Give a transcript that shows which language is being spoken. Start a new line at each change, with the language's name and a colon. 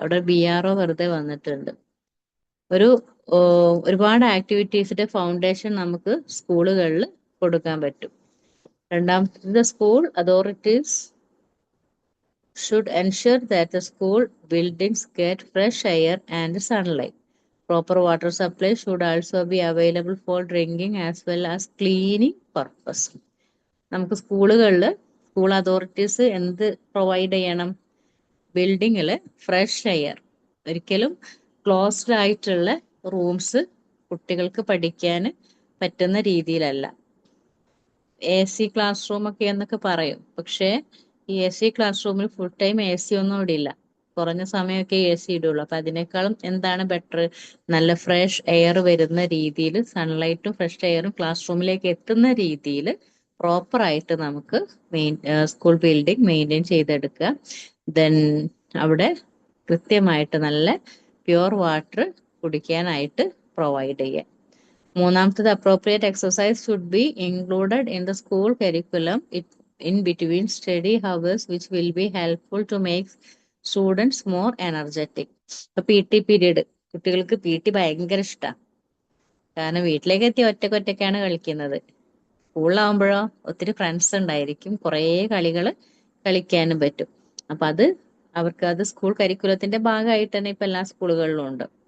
Malayalam: അവിടെ BRO വെറുതെ വന്നിട്ടുണ്ട്. ഒരുപാട് ആക്ടിവിറ്റീസിന്റെ ഫൗണ്ടേഷൻ നമുക്ക് സ്കൂളുകളിൽ കൊടുക്കാൻ പറ്റും.
English: രണ്ടാമത്തേത്, school authorities should ensure that the school buildings get fresh air and sunlight. Proper water supply should also be available for drinking as well as cleaning purpose.
Malayalam: നമുക്ക് സ്കൂളുകളിൽ സ്കൂൾ അതോറിറ്റീസ് എന്ത് പ്രൊവൈഡ് ചെയ്യണം? ബിൽഡിങ്ങിൽ ഫ്രഷ് എയർ, ഒരിക്കലും closed ആയിട്ടുള്ള rooms കുട്ടികൾക്ക് പഠിക്കാൻ പറ്റുന്ന രീതിയിലല്ല. AC ക്ലാസ് റൂം ഒക്കെ എന്നൊക്കെ പറയും, പക്ഷേ ഈ AC ക്ലാസ് റൂമിൽ ഫുൾ ടൈം AC ഒന്നും ഇവിടെ ഇല്ല. കുറഞ്ഞ സമയമൊക്കെ AC ഇടുള്ളൂ. അപ്പൊ അതിനേക്കാളും എന്താണ് ബെറ്റർ? നല്ല ഫ്രഷ് എയർ വരുന്ന രീതിയിൽ, സൺലൈറ്റും ഫ്രഷ് എയറും ക്ലാസ് റൂമിലേക്ക് എത്തുന്ന രീതിയിൽ പ്രോപ്പർ ആയിട്ട് നമുക്ക് സ്കൂൾ ബിൽഡിംഗ് മെയിൻറ്റെയിൻ ചെയ്തെടുക്കുക. ദെൻ അവിടെ കൃത്യമായിട്ട് നല്ല പ്യുവർ വാട്ടർ കുടിക്കാനായിട്ട് പ്രൊവൈഡ് ചെയ്യുക.
English: മൂന്നാമത്തത്, appropriate exercise should be included in the school curriculum in between study hours, which will be helpful to make students more energetic.
Malayalam: ഇപ്പൊ PT പീരീഡ്, കുട്ടികൾക്ക് PT ഭയങ്കര ഇഷ്ടമാണ്. കാരണം വീട്ടിലേക്ക് എത്തി ഒറ്റക്കൊറ്റക്കാണ് കളിക്കുന്നത്. സ്കൂളിലാവുമ്പോഴോ ഒത്തിരി ഫ്രണ്ട്സ് ഉണ്ടായിരിക്കും, കുറേ കളികൾ കളിക്കാനും പറ്റും. അപ്പൊ അവർക്ക് അത് സ്കൂൾ കരിക്കുലത്തിന്റെ ഭാഗമായിട്ട് തന്നെ ഇപ്പൊ എല്ലാ സ്കൂളുകളിലും ഉണ്ട്.